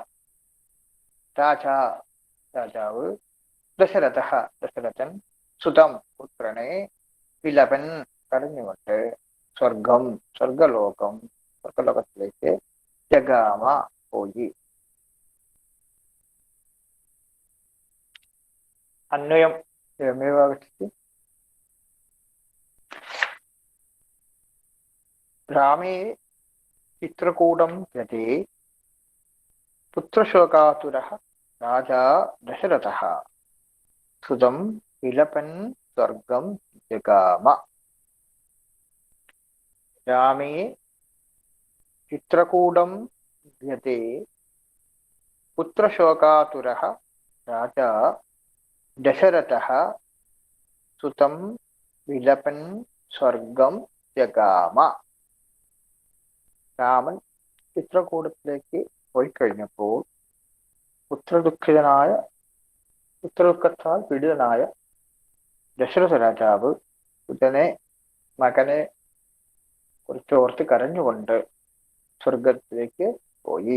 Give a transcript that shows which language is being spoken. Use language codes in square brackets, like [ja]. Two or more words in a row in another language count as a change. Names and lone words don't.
[ml] രാജാവ് ദശരഥः ദശരഥൻ സുതം പുത്രനെ വിലപൻ കരഞ്ഞുകൊണ്ട് സ്വർഗലോകത്തിലേക്ക് ജഗാമ പോയി. [sa] അന്വയം एवमेव आगच्छति रामे चित्रकूटं गते पुत्रशोकातुरः राजा दशरथः सुतं विलपन् स्वर्गं जगाम। रामे चित्रकूटं गते पुत्रशोकातुरः राजा दशरथः सुतं विलपन् स्वर्गം ജഗാമ. [ml] രാമൻ ചിത്രകൂടത്തിലേക്ക് പോയി കഴിഞ്ഞപ്പോൾ പുത്രദുഃഖത്താൽ പീഡിതനായ ദശരഥ രാജാവ് മകനെ കുറിച്ച് ഓർത്ത് കരഞ്ഞുകൊണ്ട് സ്വർഗത്തിലേക്ക് പോയി.